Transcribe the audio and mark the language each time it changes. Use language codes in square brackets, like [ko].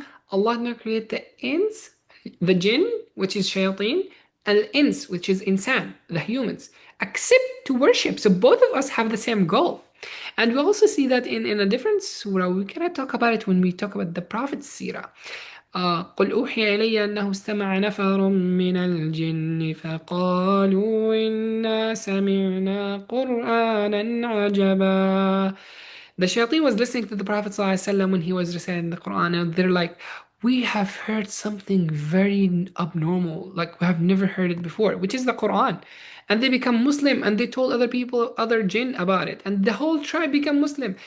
[en] Allah did not create the ins, the jinn, which is shayateen, and ins, which is insan, the humans, except to worship. So both of us have the same goal. And we also see that in a different surah. We cannot talk about it when we talk about the Prophet's seerah. [ar] قل أوحي إلي أنه استمع نفر من الجن فقالوا إنا سمعنا قرآنا عجبا. [en] The shayateen was listening to the Prophet ﷺ when he was reciting the Quran, and they're like, we have heard something very abnormal, like we have never heard it before, which is the Quran. And they become Muslim and they told other people, other jinn about it, and the whole tribe become Muslim.